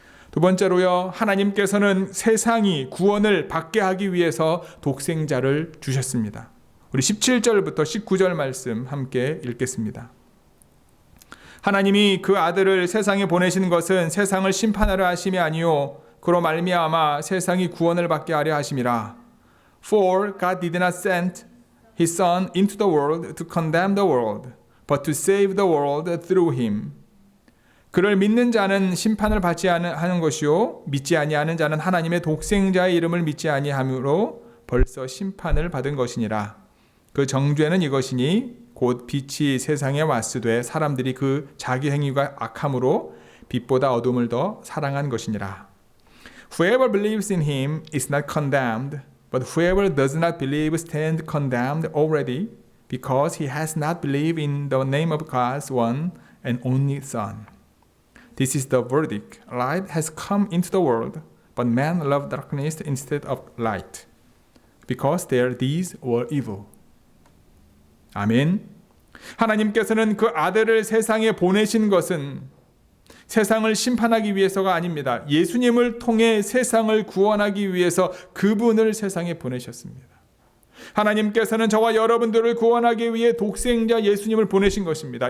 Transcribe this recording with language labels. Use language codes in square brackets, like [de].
[ko] 두 번째로요, 하나님께서는 세상이 구원을 받게 하기 위해서 독생자를 주셨습니다. 우리 17절부터 19절 말씀 함께 읽겠습니다. 하나님이 그 아들을 세상에 보내신 것은 세상을 심판하려 하심이 아니요 그로 말미암아 세상이 구원을 받게 하려 하심이라. [en] For God did not send his son into the world to condemn the world, but to save the world through him. [ko] 그를 믿는 자는 심판을 받지 않는 것이요 믿지 아니하는 자는 하나님의 독생자의 이름을 믿지 아니함으로 벌써 심판을 받은 것이니라. 그 정죄는 이것이니 곧 빛이 세상에 왔으되 사람들이 그 자기 행위가 악함으로 빛보다 어둠을 더 사랑한 것이니라. [en] Whoever believes in him is not condemned, but whoever does not believe stands condemned already, because he has not believed in the name of God's one and only Son. This is the verdict. Light has come into the world, but men love darkness instead of light, because their deeds were evil. [ko] 아멘. 하나님께서는 그 아들을 세상에 보내신 것은 세상을 심판하기 위해서가 아닙니다. 예수님을 통해 세상을 구원하기 위해서 그분을 세상에 보내셨습니다. 하나님께서는 저와 여러분들을 구원하기 위해 독생자 예수님을 보내신 것입니다.